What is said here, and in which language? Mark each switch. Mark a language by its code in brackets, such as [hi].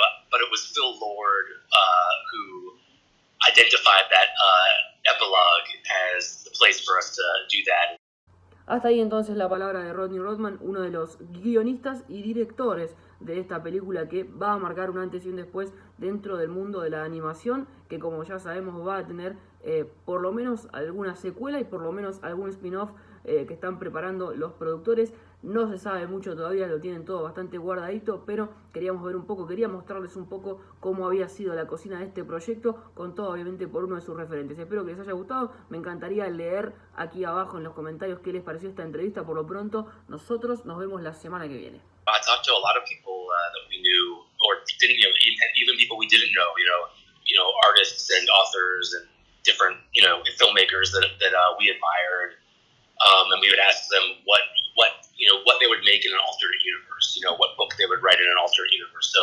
[en] But it was Phil Lord who identified that epilogue as the place for us to do that. [es] Hasta ahí entonces la palabra de Rodney Rothman, uno de los guionistas y directores de esta película que va a marcar un antes y un después dentro del mundo de la animación, que como ya sabemos va a tener por lo menos alguna secuela y por lo menos algún spin-off que están preparando los productores. No se sabe mucho todavía, lo tienen todo bastante guardadito, pero quería mostrarles un poco cómo había sido la cocina de este proyecto, con todo obviamente por uno de sus referentes. Espero que les haya gustado, me encantaría leer aquí abajo en los comentarios qué les pareció esta entrevista. Por lo pronto, nosotros nos vemos la semana que viene. [en] I talked to a lot of people that we knew, or didn't, even people we didn't know, artists and authors and different, filmmakers that we admired, and we would ask them what they would make in an alternate universe, what book they would write in an alternate universe.